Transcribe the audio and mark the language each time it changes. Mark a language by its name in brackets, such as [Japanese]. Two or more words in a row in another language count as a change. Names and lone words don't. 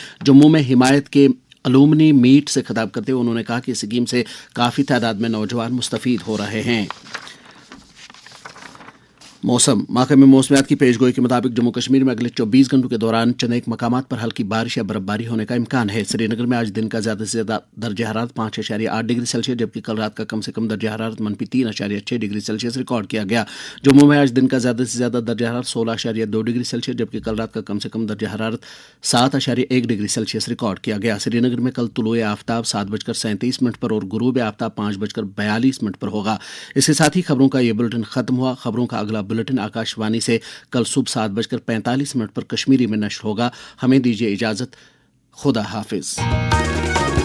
[Urdu] جموں میں حمایت کے [English] alumni meet [Urdu] سے خطاب کرتے ہوئے انہوں نے کہا کہ اس اسکیم سے کافی تعداد میں نوجوان مستفید ہو رہے ہیں۔ موسم محکمہ موسمیات کی پیشگوئی کے مطابق جموں کشمیر میں اگلے 24 گھنٹوں کے دوران چند ایک مقامات پر ہلکی بارش یا برفباری ہونے کا امکان ہے۔ سری نگر میں آج دن کا زیادہ سے زیادہ درجہ حرارت 5.8 ڈگری سیلسیس جبکہ کل رات کا کم سے کم درجہ حرارت -3.6 ڈگری سیلسیس ریکارڈ کیا گیا۔ جموں میں آج دن کا زیادہ سے زیادہ درجہ حرارت 16.2 ڈگری سیلسیس جبکہ کل رات کا کم سے کم درجہ حرارت 7.1 ڈگری سیلسیس ریکارڈ کیا گیا۔ سری نگر میں کل طلوع آفتاب 7:37 پر اور غروب آفتاب 5:42 پر ہوگا۔ اس کے ساتھ ہی خبروں کا یہ بلٹن ختم ہوا۔ خبروں کا اگلا بلٹن آکاش وانی سے کل صبح 7:45 پر کشمیری میں نشر ہوگا۔ ہمیں دیجیے اجازت، خدا حافظ۔